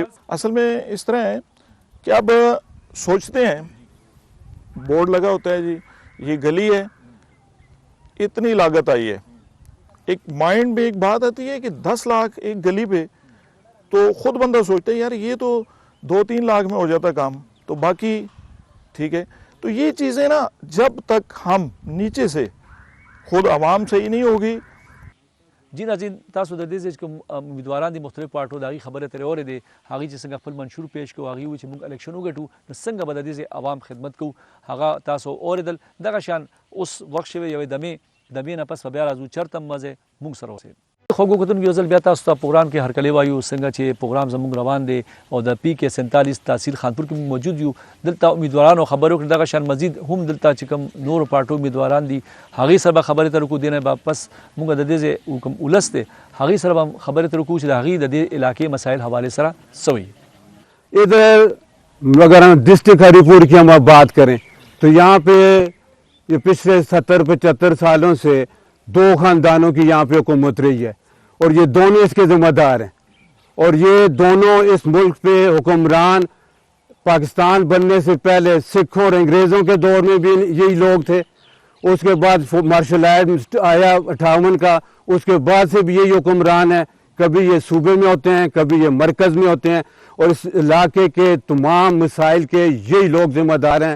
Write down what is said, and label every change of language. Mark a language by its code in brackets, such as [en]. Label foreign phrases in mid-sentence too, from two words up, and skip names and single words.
[ur] اصل میں اس طرح ہے کہ اب سوچتے ہیں، بورڈ لگا ہوتا ہے جی یہ گلی ہے، اتنی لاگت آئی ہے، ایک مائنڈ میں ایک بات آتی ہے کہ 10 لاکھ ایک گلی پہ، تو خود بندہ سوچتا ہے یار یہ تو 2-3 لاکھ میں ہو جاتا کام، تو باقی ٹھیک ہے. تو یہ چیزیں نا جب تک ہم نیچے سے خود عوام سے ہی نہیں ہوگی. جی ناظرین, [ps] तासु د دې چې امیدواران دي مختلف پارټو د هغې خبرې ترې اورېدې، هغې چې څنګه خپل منشور پیش کړو، هغې وویل چې موږ الیکشن وګټو نو څنګه به د دې عوام خدمت کوو، هغه تاسو اورېدل. دغه شان اوس وخت شوی یوې دمې نه پس به بیا راځو چېرته هم مزې موږ سره اوسئ. خوږو کتونکو یو ځل بیا تاسو ته پروګرام کې هرکلی وایو، څنګه چې پروګرام زموږ روان دی او د PK 47 تحصیل خانپور کې موجود یو. دلته امیدوارانو خبرې وکړې، دغه شان مزید هم دلته چې کوم نورو پارټو امیدواران دي هغې سره به خبرې اترې وکړو. دې نه واپس موږ د دې کوم ولس دی هغې سره به خبرې اترې وکړو چې د هغې د دې علاقې مسایل حوالې سره څه وي. [ur] ادھر اگر ہم ڈسٹرکٹ ہری پور کی ہم اب بات کریں تو یہاں پہ یہ پچھلے 70-75 سالوں سے 2 خاندانوں کی یہاں پہ حکومت رہی ہے، اور یہ دونوں اس کے ذمہ دار ہیں. اور یہ دونوں اس ملک پہ حکمران پاکستان بننے سے پہلے سکھوں اور انگریزوں کے دور میں بھی یہی لوگ تھے. اس کے بعد [en] martial art [ur] آیا 58 کا, اس کے بعد سے بھی یہی حکمران ہے. کبھی یہ صوبے میں ہوتے ہیں, کبھی یہ مرکز میں ہوتے ہیں, اور اس علاقے کے تمام مسائل کے یہی لوگ ذمہ دار ہیں.